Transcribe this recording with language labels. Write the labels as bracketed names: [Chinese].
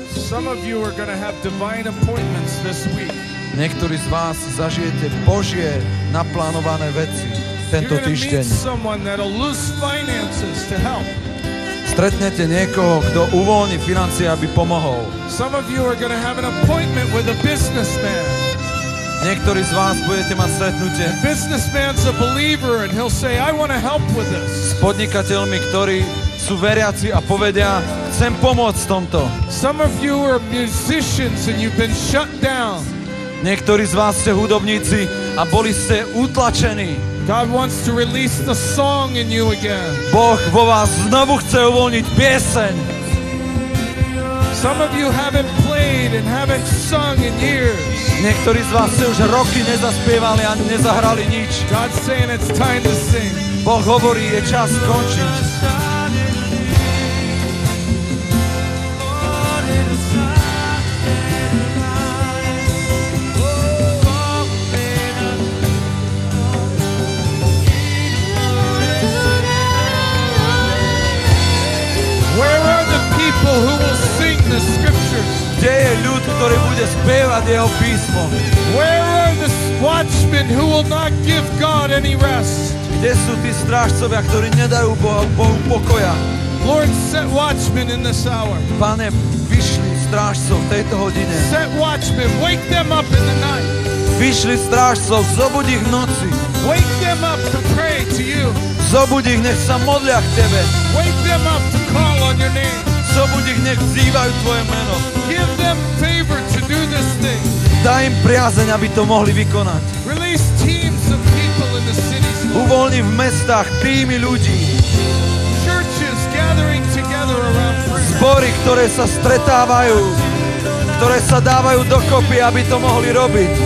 [English] Some of you are going to have divine appointments this week. [Slovak] Niektorí z vás zažijete Božie naplánované veci tento [English] You're going to [Slovak] týždeň. [English] meet someone that'll lose finances to help. [Slovak] Stretnete niekoho, kto uvoľní financie, aby pomohol. [English] Some of you are going to have an appointment with a businessman. [Slovak] Niektorí z vás budete mať stretnutie [English] Businessman's a believer and he'll say, I want to help with this. [Slovak] s podnikateľmi, ktorí sú veriaci a povedia, chcem pomôcť v tomto. [English] Some of you are musicians and you've been shut down. [Slovak] Niektorí z vás ste hudobníci a boli ste utlačení. [English] God wants to release the song in you again. [Slovak] Boh vo vás znovu chce uvoľniť pieseň. [English] Some of you haven't played and haven't sung in years. [Slovak] Niektorí z vás ste už roky nezaspievali a nezahrali nič. [English] God's saying it's time to sing. [Slovak] Boh hovorí, je čas skončiť. [English] Where are the people who will sing the scriptures? [Slovak] Kde je ľud, ktorý bude spievať jeho písmo? [English] Where are the watchmen who will not give God any rest? [Slovak] Kde sú tí strážcovia, ktorí nedajú Bohu pokoja? [English] Lord, set watchmen in this hour. [Slovak] Pane, vyšli strážcov v tejto hodine. [English] Set watchmen, wake them up in the night. [Slovak] Vyšli strážcov, zobud ich v noci. [English] Wake them up to pray to you. [Slovak] Zobud ich, nech sa modlia k Tebe. [English] Wake them up to call on your name. [Slovak] Zobud ich, nech vzývajú Tvoje meno. [English] Give them favor to do this thing. [Slovak] Daj im priazeň, aby to mohli vykonať. [English] Release teams of people in the cities. Lord. [Slovak] Uvoľni v mestách týmy ľudí. [English] Churches gathering together around prayer. [Slovak] Zbory, ktoré sa stretávajú, ktoré sa dávajú dokopy, aby to mohli robiť.